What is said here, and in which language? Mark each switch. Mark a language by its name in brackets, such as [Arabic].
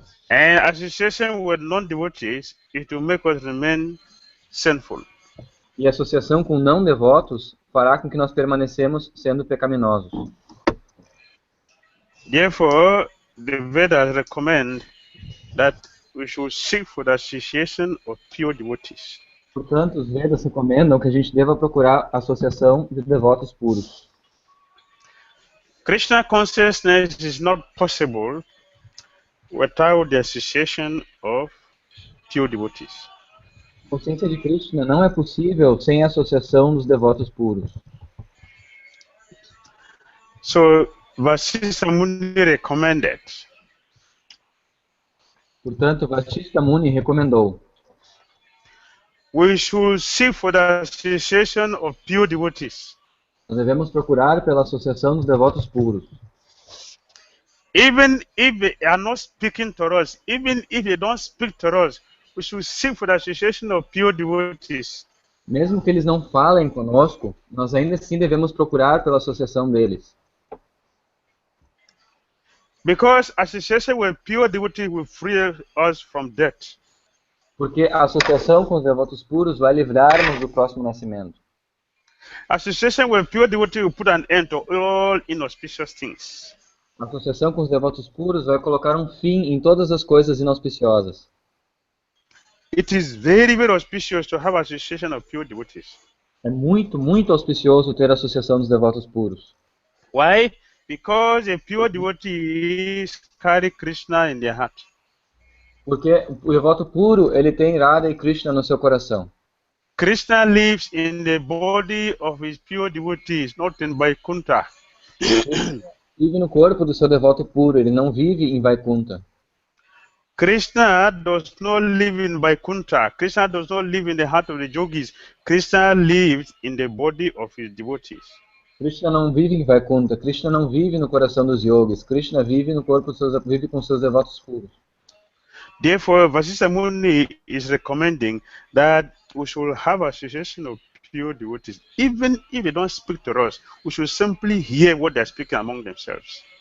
[English] And association with non-devotees, it will make us remain sinful. [Portuguese] E a associação com não devotos fará com que nós permanecemos sendo pecaminosos. [English] Therefore, the Vedas recommend that we should seek for the association of pure devotees. [Portuguese] Portanto, os Vedas recomendam que a gente deva procurar a associação de devotos puros. [English] Krishna consciousness is not possible without the association of pure devotees. [Portuguese] A consciência de Krishna não é possível sem a associação dos devotos puros. [English] So, Vasishtha Muni recommended [Portuguese] Portanto, Vasishtha Muni recomendou [English] we should seek for the association of pure devotees. [Portuguese] nós devemos procurar pela associação dos devotos puros. [English] Even if they are not speaking to us, even if they don't speak to us, we should seek for the association of pure devotees. [Portuguese] Mesmo que eles não falem conosco, nós ainda assim devemos procurar pela associação deles. [English] Because association with pure devotees will free us from death. [Portuguese] Porque a associação com os devotos puros vai livrar-nos do próximo nascimento. [English] Association with pure devotees will put an end to all inauspicious things. [Portuguese] A associação com os devotos puros vai colocar um fim em todas as coisas inauspiciosas. [English] It is very, very auspicious to have association of pure devotees. [Portuguese] É muito, muito auspicioso ter a associação dos devotos puros. [English] Why? Because a pure devotees carry Krishna in their heart. [Portuguese] Porque o devoto puro, ele tem Radha e Krishna no seu coração. [English] Krishna lives in the body of his pure devotees, not in Vaikuntha. [Portuguese] Vive no corpo do seu devoto puro, ele não vive em Vaikuntha. [English] Krishna does not live in Vaikuntha. Krishna does not live in the heart of the yogis. Krishna lives in the body of his devotees. [Portuguese] Krishna não vive em Vaikuntha, Krishna não vive no coração dos yogis, Krishna vive no corpo vive com seus devotos puros. [English] Therefore, Vasishtha Muni is recommending that we should have association of pure devotees. Even if they don't speak to us, we should simply hear what they are speaking among themselves.